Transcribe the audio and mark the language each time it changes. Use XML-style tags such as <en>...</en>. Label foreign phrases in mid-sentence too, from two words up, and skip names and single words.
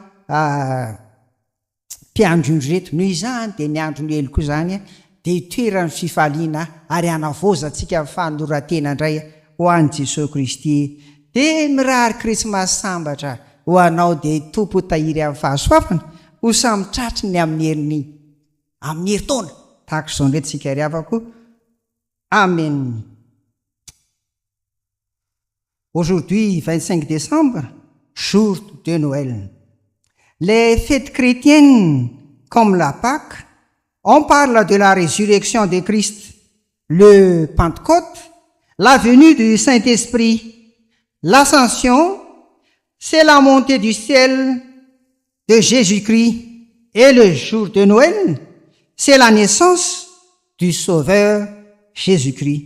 <mg>mpiandrony reto noho izany de ny andro ny elo koa zany de itoerany fifaliana ary anavozatsika fanolorantena indray ho an'i Jesosy Kristy de mirary krismasy sambatra ho anao de tompo tahiry amin'ny fahasoavana ho samitratriny amin'ny herintaona tahaka izao ndray tsika ry havako. Amen.</mg> <fr>Aujourd'hui, 25 décembre, jour de Noël. Les fêtes chrétiennes, comme la Pâque, on parle de la résurrection de Christ, le Pentecôte, la venue du Saint-Esprit, l'ascension, c'est la montée du ciel de Jésus-Christ, et le jour de Noël, c'est la naissance du Sauveur Jésus-Christ.</fr>